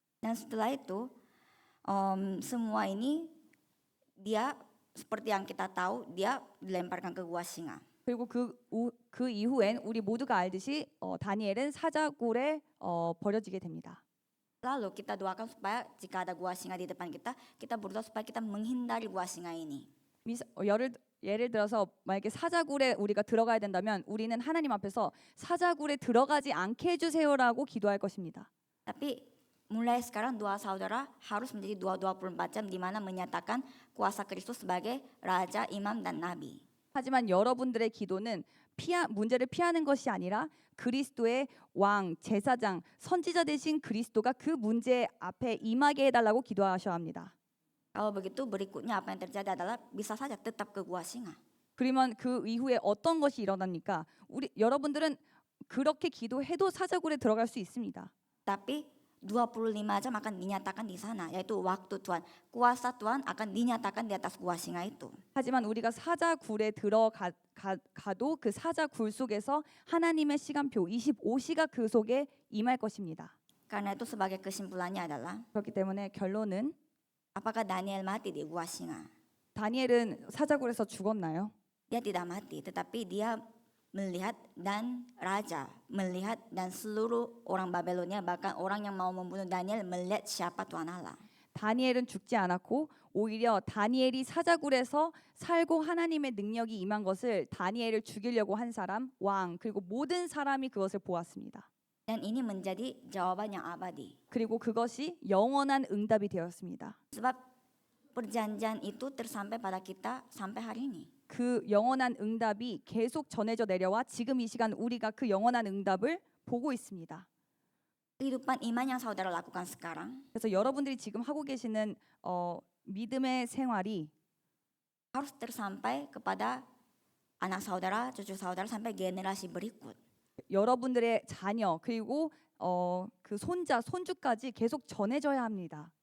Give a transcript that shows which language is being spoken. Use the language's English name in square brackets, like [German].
[Indonesian] Dan setelah itu semua ini dia seperti yang kita tahu dia dilemparkan ke gua singa. [Korean] 그리고 그 이후엔 우리 모두가 알듯이 다니엘은 사자굴에 버려지게 됩니다. [Indonesian] Lalu kita doakan supaya jika ada gua singa di depan kita, kita berdoa supaya kita menghindari gua singa ini. [Korean] 예를 들어서 만약에 사자굴에 우리가 들어가야 된다면 우리는 하나님 앞에서 사자굴에 들어가지 않게 해주세요라고 기도할 것입니다. [Indonesian] Tapi mulai sekarang doa saudara harus menjadi doa 24 jam di mana menyatakan kuasa Kristus sebagai raja, imam dan nabi. [Korean] 하지만 여러분들의 기도는 문제를 피하는 것이 아니라 그리스도의 왕, 제사장, 선지자 되신 그리스도가 그 문제 앞에 임하게 해달라고 기도하셔야 합니다. [Indonesian] Kalau begitu berikutnya apa yang terjadi adalah bisa saja tetap ke gua singa. [Korean] 그러면 그 이후에 어떤 것이 일어납니까? 여러분들은 그렇게 기도해도 사자굴에 들어갈 수 있습니다. [Indonesian] Tapi 25 jam akan dinyatakan di sana, yaitu waktu Tuhan. Kuasa Tuhan akan dinyatakan di atas gua singa itu. [Korean] 하지만 우리가 사자굴에 들어가도 그 사자굴 속에서 하나님의 시간표 25시가 그 속에 임할 것입니다. [Indonesian] Karena itu sebagai kesimpulannya adalah [Korean] 그렇기 때문에 결론은 [Indonesian] apakah Daniel mati di gua singa? [Korean] 다니엘은 사자굴에서 죽었나요? [Indonesian] Dia tidak mati, tetapi dia melihat dan raja melihat dan seluruh orang Babelonia bahkan orang yang mau membunuh Daniel melihat siapa Tuhan Allah. [Korean] 다니엘은 죽지 않았고 오히려 다니엘이 사자굴에서 살고 하나님의 능력이 임한 것을 다니엘을 죽이려고 한 사람, 왕 그리고 모든 사람이 그것을 보았습니다. [Indonesian] Dan ini menjadi jawaban yang abadi. [Korean] 그리고 그것이 영원한 응답이 되었습니다. [Indonesian] Sebab perjanjian itu tersampai pada kita sampai hari ini. [Korean] 그 영원한 응답이 계속 전해져 내려와 지금 이 시간 우리가 그 영원한 응답을 보고 있습니다. [Indonesian] Kehidupan iman yang saudara lakukan sekarang [Korean] 그래서 여러분들이 지금 하고 계시는 믿음의 생활이 [Indonesian] harus tersampai kepada anak saudara, cucu saudara sampai generasi berikut. [Korean] 여러분들의 자녀 그리고 그 손자, 손주까지 계속 전해져야 합니다.